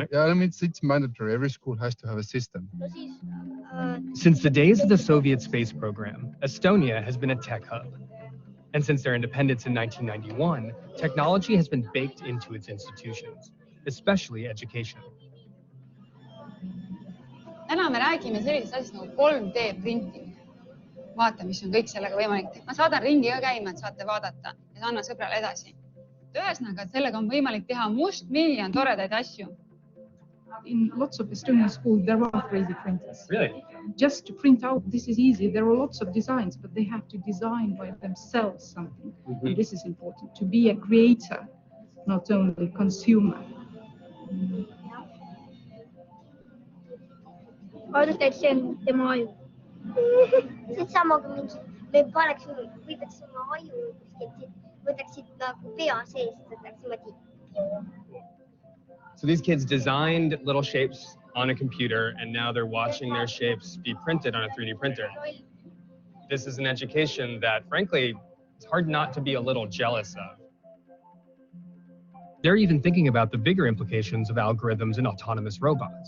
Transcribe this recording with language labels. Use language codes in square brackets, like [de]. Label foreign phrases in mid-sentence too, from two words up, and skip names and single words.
[en] Yeah, I mean it's mandatory. Every school has to have a system. Since the days of the Soviet space program, Estonia has been a tech hub. And since their independence in 1991, technology has been baked into its institutions, especially education. [et] Täna me räägime sellisest asjast nagu [en] 3D printing. [et] Vaata, mis on kõik sellega võimalik teha. Ma saadan ringi ka käima, et saate vaadata ja annan sõbrale edasi. Ühesõnaga, et sellega on võimalik teha mustmiljon toredaid asju. [en] In lots of Estonian schools, there are 3D printers. Really? Just to print out, this is easy. There are lots of designs, but they have to design by themselves something. And this is important, to be a creator, not only a consumer. [et] Vaadata, et see on tema aju. See on sama kui mingi, me võtaks oma aju, võtaksid nagu pea sees, võtaks niimoodi. [en] So these kids designed little shapes on a computer, and now they're watching their shapes be printed on a 3D printer. This is an education that, frankly, it's hard not to be a little jealous of. They're even thinking about the bigger implications of algorithms and autonomous robots.